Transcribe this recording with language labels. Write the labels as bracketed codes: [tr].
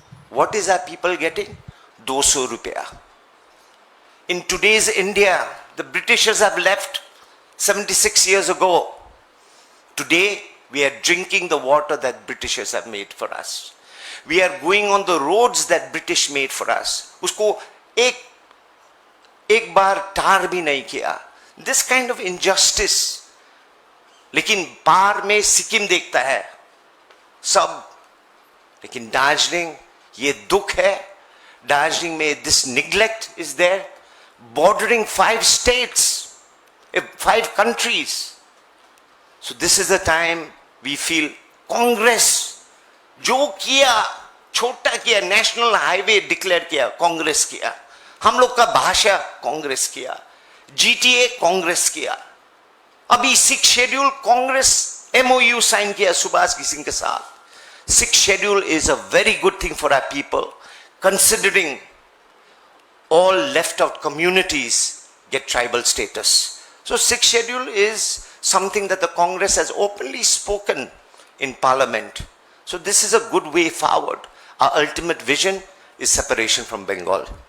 [en] What is our people getting? 200 rupiah. In today's India, the Britishers have left 76 years ago. Today, we are drinking the water that Britishers have made for us. We are going on the roads that British made for us. [hi] उसको एक बार टार भी नहीं किया. [en] This kind of injustice. [hi] लेकिन पार में सिक्किम देखता है सब, लेकिन दार्जिलिंग ये दुख है. दार्जिलिंग में [en] this neglect is there, bordering 5 states, 5 countries. So this is the time we feel [hi] Congress जो किया, छोटा किया, नेशनल हाईवे डिक्लेयर किया, कांग्रेस किया. हम लोग का भाषा कांग्रेस किया, GTA कांग्रेस किया. अभी 6 शेड्यूल कांग्रेस MOU साइन किया सुभाष सिंह के साथ. [en] 6 schedule is a very good thing for our people, considering all left out communities get tribal status. So 6 schedule is something that the Congress has openly spoken in Parliament. So this is a good way forward. Our ultimate vision is separation from Bengal.